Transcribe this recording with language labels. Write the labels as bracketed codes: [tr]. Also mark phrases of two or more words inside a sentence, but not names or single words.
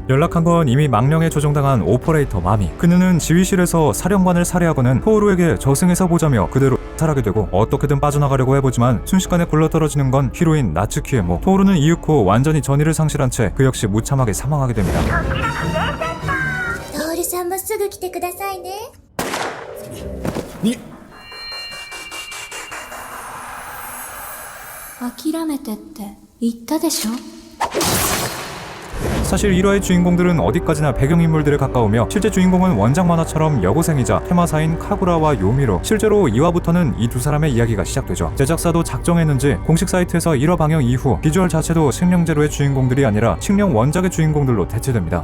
[ko] 연락한 건 이미 망령에 조종당한 오퍼레이터 마미. 그녀는 지휘실에서 사령관을 살해하고는 토오루에게 저승에서 보자며 그대로 살하게 되고 어떻게든 빠져나가려고 해보지만 순식간에 굴러떨어지는 건 히로인 나츠키의 목. 토오루는 이윽고 완전히 전의를 상실한 채 그 역시 무참하게 사망하게 됩니다. [ja] トールさんもすぐ来てくださいね。諦めてって言ったでしょ。 [ko] 사실 1화의 주인공들은 어디까지나 배경인물들에 가까우며 실제 주인공은 원작 만화처럼 여고생이자 테마사인 카구라와 요미로. 실제로 2화부터는 이 두 사람의 이야기가 시작되죠. 제작사도 작정했는지 공식 사이트에서 1화 방영 이후 비주얼 자체도 식령제로의 주인공들이 아니라 식령 원작의 주인공들로 대체됩니다.